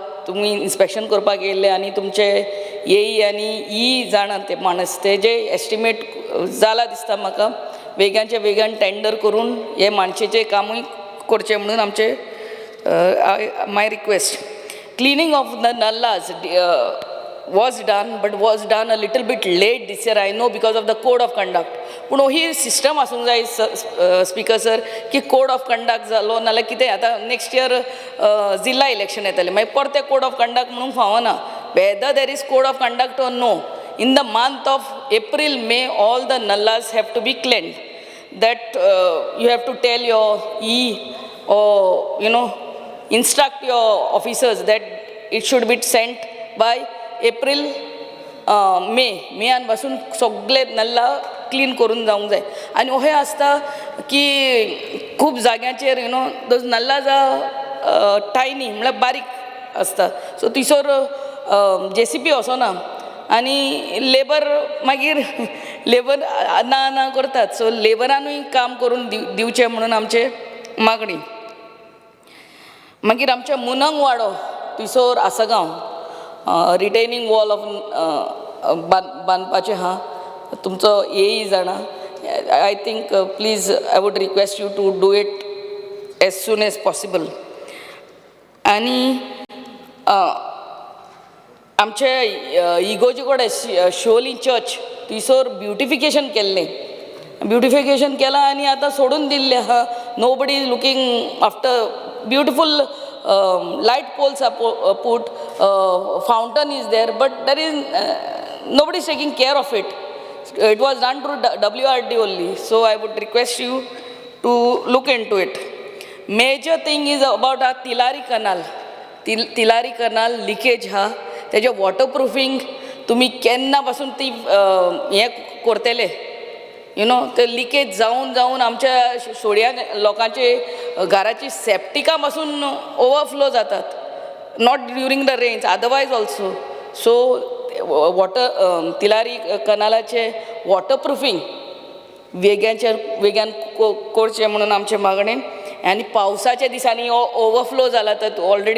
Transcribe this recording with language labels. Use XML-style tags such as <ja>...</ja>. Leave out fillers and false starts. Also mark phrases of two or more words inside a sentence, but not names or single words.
<kok>तुमी इन्स्पेक्शन करपाक येयल्ले आनी तुमचे येई आनी ई जाणात ते माणस ते जे एस्टिमेट जाला दिसता म्हाका वेगाचे वेगान टेंडर करून हे माणशेचें कामूय करचें म्हणून आमचे माय रिक्वेस्ट.</kok> <en>cleaning of the nallahs was done, but was done a little bit late this year, I know, because of the code of conduct.</en> <kok>पूण ही सिस्टम आसूंक जाय</kok> <en>speaker sir</en> <kok>की</kok> <en>code of conduct</en> <kok>जालो नाल्यार कितें आतां</kok> <en>next year</en> <kok>जिल्ला इलेक्शन येतलें मागीर परते</kok> <en>code of conduct</en> <kok>म्हणूंक फावना.</kok> <en>whether there is code of conduct or no, in the month of April May all the nallahs have to be cleaned. that you have to tell your e or instruct your officers that it should be sent by</en> <kok>एप्रील मेयान पासून सगळे नल्ला क्लीन करून जावंक जाय. आनी अशें आसता की खूब जाग्यांचेर</kok> <en>those nallahs tiny</en> <kok>म्हळ्यार बारीक आसता. सो थंयसर JCP वचना आनी लेबर मागीर लेबर ना ना करतात. सो लेबरानूय काम करून दिवचें म्हणून आमचे मागणी. मागीर आमचे मुनंग वाडो थंयसर आसगांव</kok> <en>retaining wall of</en> <kok>बांदपाचें आहा. तुमचो येई जाणा.</kok> <en>I think please I would request you to do it as soon as possible.</en> <kok>आनी आमचे इगोजी कडेन शिवोली चर्च थंयसर ब्युटिफिकेशन केल्लें. ब्युटिफिकेशन केलां आनी आतां सोडून दिल्लें आहा.</kok> <en>nobody is looking after beautiful light poles are put, fountain is there, but there is nobody is taking care of it. It was done through WRD only. So I would request you to look into it. Major thing is about our Tilari Canal. Tilari Canal leakage ha.</en> <kok>त्याचे वॉटरप्रूफिंग तुम्ही केन्ना पासून ती हे करतले ते लिकेज जाऊन जाऊन आमच्या सोड्या लोकांचे घराची सेप्टिका पासून ओवरफ्लो जातात</kok> <en>not during the rains otherwise also so</en> <kok>तिलारी कनालाचे वॉटरप्रूफिंग वेग्यान करचें म्हणून आमचे मागणेन आनी पावसाच्या दिसांनी ओवरफ्लो जाला तर ऑलरेडी</kok>